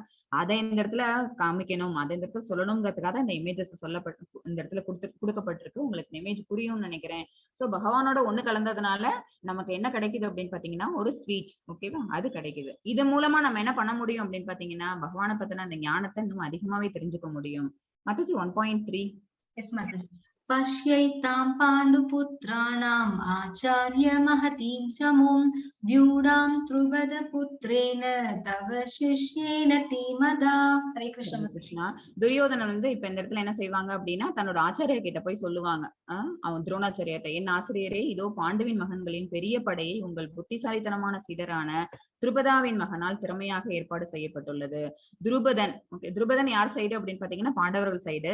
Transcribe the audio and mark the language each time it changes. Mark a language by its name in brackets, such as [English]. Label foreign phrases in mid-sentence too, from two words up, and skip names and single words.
[Tamil] அதை இந்த இடத்துல காமிக்கணும், அதை இந்த இடத்துல சொல்லணுங்கிறதுக்காக இந்த இமேஜஸ் சொல்லப்பட்டு இந்த இடத்துல கொடுக்கப்பட்டிருக்கு. உங்களுக்கு இந்த இமேஜ் புரியும்னு நினைக்கிறேன். சோ பகவானோட ஒண்ணு கலந்ததுனால நமக்கு என்ன கிடைக்குது அப்படின்னு பாத்தீங்கன்னா ஒரு ஸ்வீட். ஓகேவா? அது கிடைக்குது. இது மூலமா நம்ம என்ன பண்ண முடியும் அப்படின்னு பாத்தீங்கன்னா பகவானை பத்தின அந்த ஞானத்தை இன்னும் அதிகமாவே தெரிஞ்சுக்க முடியும். மாதாஜி 1.3. எஸ் மாதாஜி. [Sanskrit] पश्यैतां पाण्डुपुत्राणाम् आचार्य महतीं समूं व्यूढां द्रुपदपुत्रेण तव शिष्येन धीमता. हरे [Tamil] கிருஷ்ணா. துரியோதனன் வந்து இப்ப இந்த இடத்துல என்ன செய்வாங்க அப்படின்னா தன்னோட ஆச்சாரிய கிட்ட போய் சொல்லுவாங்க. அவன் துரோணாச்சாரியர்கிட்ட, என் ஆசிரியரே இதோ பாண்டுவின் மகன்களின் பெரிய படையை உங்கள் புத்திசாலித்தனமான சீடரான துருபதாவின் மகனால் திறமையாக ஏற்பாடு செய்யப்பட்டுள்ளது. துருபதன், ஓகே, துருபதன் யார் சைடு அப்படின்னு பாத்தீங்கன்னா பாண்டவர்கள் சைடு.